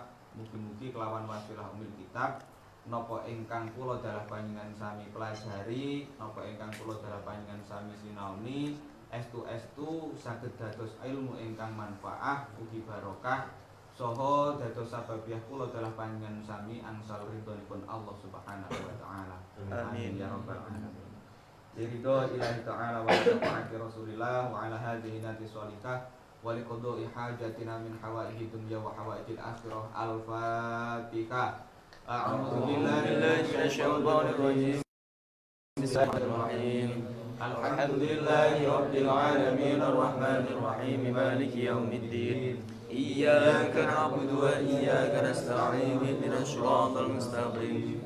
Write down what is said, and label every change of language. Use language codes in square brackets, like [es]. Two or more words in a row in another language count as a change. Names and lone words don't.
[jv] Mugi-mugi kelawan wasilah [ar] أم الكتاب [jv] napa ingkang kula dalah panjenengan sami pelajari, napa ingkang kula dalah panjenengan sami sinaoni estu-estu saged dados ilmu ingkang manfaat ugi barokah saha dados sababiah kula dalah panjenengan sami angsal ridhonipun Allah [ar] سبحانه وتعالى. آمين يا رب العالمين. رضى إلهي تعالى وشفاعة رسول الله وعلى هذه النية الصالحة ولقضاء حاجاتنا من حوائج الدنيا وحوائج الآخرة. Al-Fatihah. أعوذ بالله من الشيطان الرجيم. بسم الله الرحمن الرحيم الحمد لله رب العالمين الرحمن الرحيم مالك يوم الدين. إياك نعبد وإياك نستعين اهدنا الصراط المستقيم.